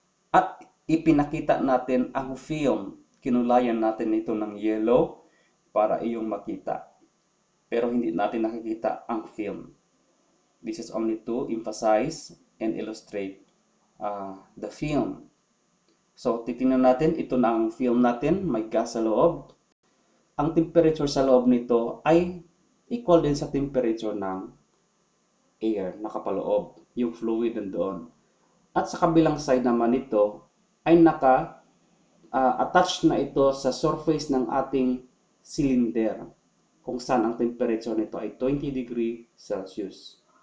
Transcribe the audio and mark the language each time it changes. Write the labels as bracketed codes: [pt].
[tl] At ipinakita natin ang film. Kinulayan natin ito ng yellow para iyong makita. Pero hindi natin nakikita ang film. [en] This is only to emphasize and illustrate the film. [tl] So, titingnan natin, ito na ang film natin, may gas sa loob. Ang temperature sa loob nito ay equal din sa temperature ng air, nakapaloob, yung fluid nandoon. At sa kabilang side naman nito ay attached na ito sa surface ng ating cylinder kung saan ang temperature nito ay 20 degree Celsius.